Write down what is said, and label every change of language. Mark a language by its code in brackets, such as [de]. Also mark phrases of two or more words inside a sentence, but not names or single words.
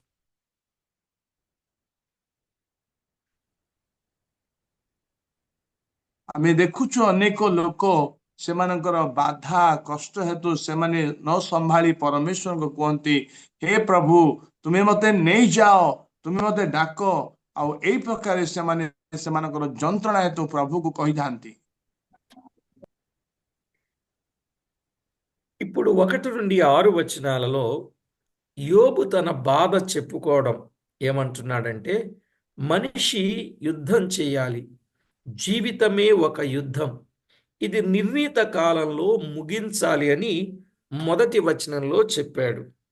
[or] ଆମେ ଦେଖୁଛୁ ଅନେକ ଲୋକ ସେମାନଙ୍କର ବାଧା କଷ୍ଟ ହେତୁ ସେମାନେ ନ ସମ୍ଭାଳି ପରମେଶ୍ୱରଙ୍କୁ କୁହନ୍ତି, ହେ ପ୍ରଭୁ ତୁମେ ମତେ ନେଇଯାଅ, ତୁମେ ମତେ ଡାକ। ଆଉ ଏଇ ପ୍ରକାରେ ସେମାନେ ସେମାନଙ୍କର ଯନ୍ତ୍ରଣା ହେତୁ ప్రభువుకు କହିଥାନ୍ତି। [te] ఇప్పుడు 1 నుండి 6 వచనాలలో యోబు తన బాధ చెప్పుకోవడం ఏమంటున్నాడంటే, మనిషి యుద్ధం చేయాలి, జీవితమే ఒక యుద్ధం, ఇది నిర్ణీత కాలంలో ముగించాలి అని మొదటి వచనంలో చెప్పాడు.